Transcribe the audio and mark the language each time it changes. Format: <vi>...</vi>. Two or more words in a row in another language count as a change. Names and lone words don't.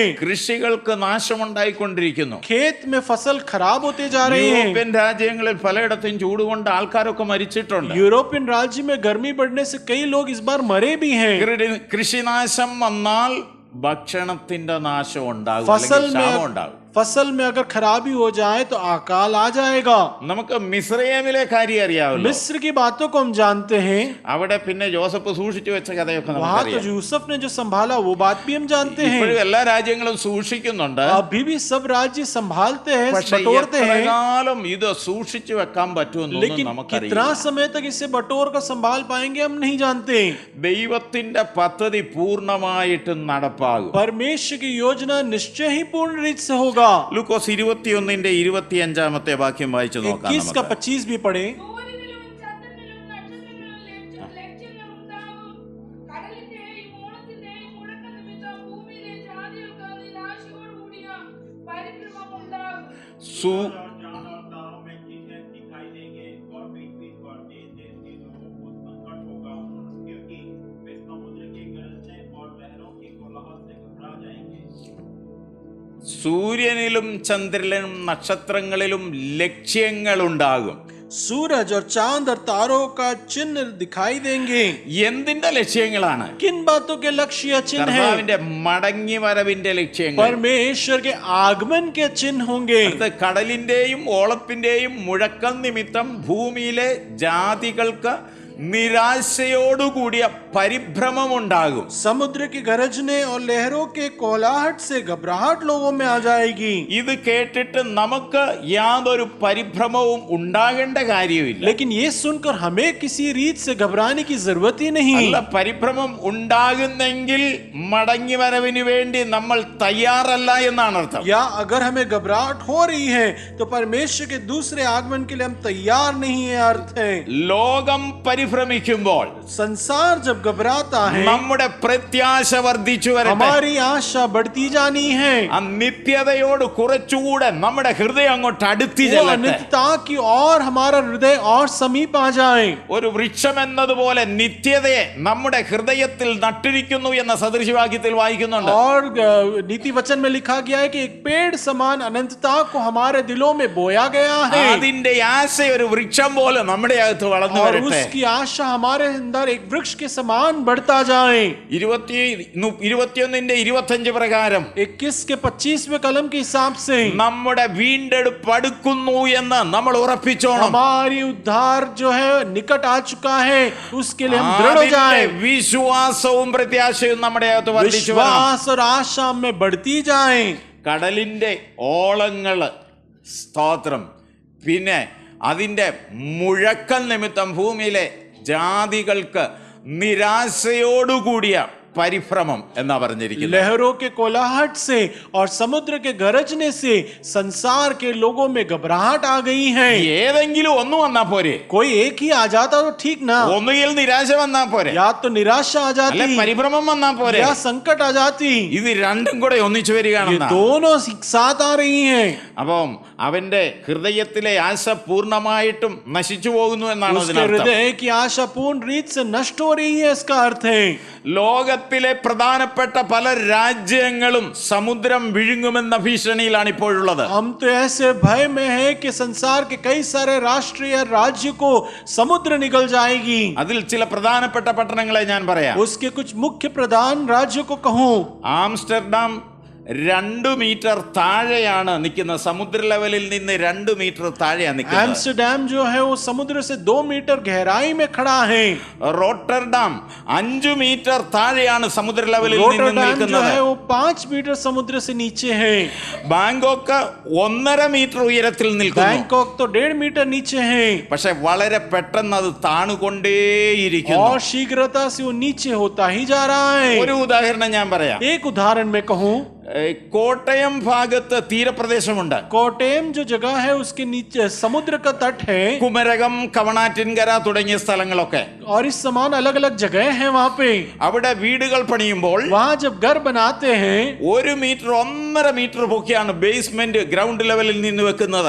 <ml>കൃഷികൾക്ക് നാശമുണ്ടായിക്കൊണ്ടിരിക്കുന്നു.</ml> <hi>खेत में फसल खराब होते जा रहे हैं.</hi> <ml>യൂറോപ്യൻ രാജ്യങ്ങളിൽ പലയിടത്തും ചൂട് കൊണ്ട് ആൾക്കാരൊക്കെ മരിച്ചിട്ടുണ്ട്.</ml> <hi>यूरोपियन राज्य में गर्मी बढ़ने से कई लोग इस बार मरे भी हैं.</hi> <ml>കൃഷിനാശം വന്നാൽ ഭക്ഷണത്തിന്റെ നാശം ഉണ്ടാകും,</ml> <hi>फसल</hi> <ml>ക്ഷാമം</ml> <hi>में</hi> <ml>ഉണ്ടാകും.</ml> <hi>फसल में अगर खराबी हो जाए तो अकाल आ जाएगा.</hi> <ml>നമുക്ക് മിസ്രയീമിലെ കാര്യം അറിയാമല്ലോ.</ml> <hi>मिस्र की बातों को हम जानते हैं.</hi> <ml>അവിടെ പിന്നെ ജോസഫ് സൂക്ഷിച്ചു വെച്ച കഥയൊക്കെ</ml> <hi>वहां तो</hi> <ml>നമുക്കറിയാം.</ml> <hi>यूसुफ ने जो संभाला वो बात भी हम जानते हैं.</hi> <ml>ഇപ്പോഴും എല്ലാ രാജ്യങ്ങളും സൂക്ഷിക്കുന്നുണ്ട്.</ml> <hi>अभी भी सब राज्य संभालते हैं,</hi> <ml>പക്ഷേ</ml> <hi>बटोरते</hi> <ml>എത്ര</ml> <hi>हैं.</hi> <ml>കാലം ഇത് സൂക്ഷിച്ചു വെക്കാൻ പറ്റുമെന്നൊന്നും</ml> <hi>लेकिन</hi> <ml>നമുക്കറിയില്ല.</ml> <hi>कितना समय तक इसे बटोर कर संभाल पाएंगे हम नहीं जानते.</hi> <ml>ദൈവത്തിന്റെ പദ്ധതി പൂർണ്ണമായിട്ട് നടപ്പാകും.</ml> <hi>परमेश्वर की योजना निश्चय ही पूर्ण रीत से होगा.</hi> <ml>ലൂക്കോസ് 21-ന്റെ 25 വാക്യം വായിച്ചു നോക്കാം.</ml> <hi>21 का 25 भी पढ़े.</hi> <ml>സൂര്യനിലും ചന്ദ്രനിലും നക്ഷത്രങ്ങളിലും ലക്ഷ്യങ്ങൾ ഉണ്ടാകും. കടലിന്റെയും ഓളത്തിന്റെയും മുഴക്കം നിമിത്തം ഭൂമിയിലെ ജാതികൾക്ക് നിരാശയോടുകൂടിയ പരിഭ്രമം ഉണ്ടാകും. സൂര്യനിലും ചന്ദ്രനിലും നക്ഷത്രങ്ങളിലും ലക്ഷ്യങ്ങളുണ്ടാകും.</ml> <hi>सूरज और चांद और तारों का चिन्ह दिखाई देंगे.</hi> <ml>എന്തിന്റെ ലക്ഷ്യങ്ങളാണ്?</ml> <hi>किन बातों के लक्ष्य चिन्ह हैं?</hi> <ml>കർത്താവിന്റെ മടങ്ങി വരവിന്റെ ലക്ഷ്യങ്ങൾ.</ml> <hi>परमेश्वर के आगमन के चिन्ह होंगे.</hi> <ml>അടുത്ത കടലിന്റെയും ഓളത്തിന്റെയും മുഴക്കം നിമിത്തം ഭൂമിയിലെ ജാതികൾക്ക് നിരാശയോടുകൂടിയ പരിഭ്രമം ഉണ്ടാകും.</ml> <hi>समुद्र की गरजने और लहरों के कोलाहट से घबराहट लोगों में आ जाएगी.</hi> <ml>ഇത് കേട്ടിട്ട് നമുക്ക് യാതൊരു പരിഭ്രമവും ഉണ്ടാകേണ്ട കാര്യമില്ല.</ml> <hi>लेकिन ये सुनकर हमें किसी रीत से घबराने की जरूरत ही नहीं.</hi> <ml>അല്ല, പരിഭ്രമം ഉണ്ടാകുന്നെങ്കിൽ മടങ്ങി വരവിന് വേണ്ടി നമ്മൾ തയ്യാറല്ല എന്നാണ് അർത്ഥം.</ml> <hi>या अगर हमें घबराहट हो रही है तो परमेश्वर के दूसरे आगमन के लिए हम तैयार नहीं है अर्थ है.</hi> <ml>ലോകം പരിഭ്രമിക്കുമ്പോൾ</ml> <hi>संसार जब घबराता है</hi> <ml>നമ്മുടെ പ്രത്യാശ വർദ്ധിച്ചു വരട്ടെ.</ml> <hi>हमारी आशा बढ़ती जानी है.</hi> <ml>ആ നിത്യതയോട് കുറച്ചുകൂടെ നമ്മുടെ ഹൃദയം അങ്ങോട്ട് അടുത്ത്</ml> <hi>वो</hi> <ml>ചെല്ലട്ടെ.</ml> <hi>अनित्यता की और हमारा हृदय और समीप आ जाए.</hi> <ml>ഒരു വൃക്ഷം എന്നതുപോലെ നിത്യതയെ നമ്മുടെ ഹൃദയത്തിൽ നട്ടിരിക്കുന്നു എന്ന സദൃശവാക്യത്തിൽ വായിക്കുന്നുണ്ട്.</ml> <hi>और नीति वचन में लिखा गया है कि एक पेड़ समान अनंतता को हमारे दिलों में बोया गया है.</hi> <ml>അതിന്റെ ആശ ഒരു വൃക്ഷം പോലെ നമ്മുടെ അകത്ത് വളർന്നു</ml> <hi>और</hi> <ml>വരട്ടെ.</ml> <hi>उसकी आशा हमारे अंदर एक वृक्ष के समान बढ़ता जाए.</hi> <ml>21-25 പ്രകാരം</ml> <hi>21 के 25वें कलम के हिसाब से</hi> <ml>നമ്മുടെ വീണ്ടെടുപ്പ് അടുക്കുന്നു എന്ന് നമ്മൾ ഉറപ്പിച്ചോണം.</ml> <hi>हमारी उद्धार जो है निकट आ चुका है, उसके लिए हम दृढ़ हो</hi> <ml>അതിന്റെ</ml> <hi>जाए.</hi> <ml>വിശ്വാസവും പ്രത്യാശയും നമ്മുടെ അകത്ത് വർദ്ധിച്ചു വരണം.</ml> <hi>विश्वास और आशा में बढ़ती जाए.</hi> <ml>കടലിന്റെ ഓളങ്ങള് സ്തോത്രം, പിന്നെ അതിന്റെ മുഴക്കം നിമിത്തം ഭൂമിയിലെ ജാതികൾക്ക് നിരാശയോടുകൂടിയ പരിഭ്രമം എന്നാ പറഞ്ഞിരിക്കുന്നത്.</ml> <hi>लहरों के कोलाहट से और समुद्र के गरजने से संसार के लोगों में घबराहट आ गई है।</hi> <ml>ഏതെങ്കിലും ഒന്ന് വന്നാ പോരെ,</ml> <hi>कोई एक ही आ जाता तो ठीक ना,</hi> <ml>ഒന്നുകിൽ നിരാശ വന്നാ പോരെ,</ml> <hi>या तो निराशा आ</hi> <ml>അല്ലെ</ml> <hi>जाती</hi> <ml>പരിഭ്രമം വന്നാ പോരെ.</ml> <hi>या संकट आ जाती।</hi> <ml>ഇത് രണ്ടും കൂടെ ഒന്നിച്ചു</ml> <hi>ये</hi> <ml>വരികയാണെന്നാ.</ml> <hi>दोनों एक साथ आ रही हैं।</hi> <ml>അപ്പം അവന്റെ ഹൃദയത്തിലെ ആശ പൂർണ്ണമായിട്ടും നശിച്ചു പോകുന്നു എന്നാണ്</ml> <hi>उसके</hi> <ml>അതിനർത്ഥം.</ml> <hi>हृदय की आशा पूर्ण रीत से नष्ट हो रही है, इसका अर्थ है।</hi> <ml>ലോകത്തിലെ പ്രധാനപ്പെട്ട പല രാജ്യങ്ങളും സമുദ്രം വിഴുങ്ങുമെന്ന ഭീഷണിയിലാണ് ഇപ്പോഴുള്ളത്.</ml> <hi>हम तो ऐसे भय में है कि संसार के कई सारे राष्ट्रीय राज्य को समुद्र निगल जाएगी।</hi> <ml>അതിൽ ചില പ്രധാനപ്പെട്ട പട്ടണങ്ങളെ ഞാൻ പറയാം.</ml> <hi>उसके कुछ मुख्य प्रधान राज्यों को कहूं,</hi> <ml>ആംസ്റ്റർഡാം 2 മീറ്റർ താഴെയാണ് നിൽക്കുന്നത്. സമുദ്ര ലെവലിൽ നിന്ന് 2 മീറ്റർ താഴെയാണ് നിൽക്കുന്നത്.</ml> <hi>एम्स्टरडैम जो है वो समुद्र से 2 मीटर गहराई में खड़ा है।</hi> <ml>റോട്ടർഡാം 5 മീറ്റർ താഴെയാണ് സമുദ്ര ലെവലിൽ നിന്ന്</ml> <hi>रोटरडैम जो</hi> <ml>നിൽക്കുന്നത്.</ml> <hi>है वो 5 मीटर समुद्र से नीचे है।</hi> <ml>ബാങ്കോക്ക് 1.5 മീറ്റർ ഉയരത്തിൽ നിൽക്കുന്നു.</ml> <hi>बैंकॉक तो 1.5 मीटर नीचे है</hi> <ml>പക്ഷെ വളരെ പെട്ടെന്ന് അത് താണുകൊണ്ടേയിരിക്കുന്നു.</ml> <hi>और शीघ्रता से वो नीचे होता ही जा रहा है।</hi> <ml>ഒരു ഉദാഹരണം ഞാൻ പറയാം.</ml> <hi>एक उदाहरण में कहूं,</hi> <ml>കോട്ടയം ഭാഗത്ത് തീരപ്രദേശമുണ്ട്.</ml> <hi>कोटेम जो जगह है उसके नीचे समुद्र का तट है</hi> <ml>കുമരകം, കവണാറ്റിൻകര തുടങ്ങിയ സ്ഥലങ്ങളൊക്കെ.</ml> <hi>और इस समान अलग अलग जगह हैं वहां पे।</hi> <ml>അവിടെ വീടുകൾ പണിയുമ്പോൾ</ml> <hi>वहां जब घर बनाते हैं</hi> <ml>1 മീറ്റർ 1.5 മീറ്റർ പൊക്കിയാണ്</ml> <en>basement ground level</en> <ml>നിന്ന് വെക്കുന്നത്.</ml>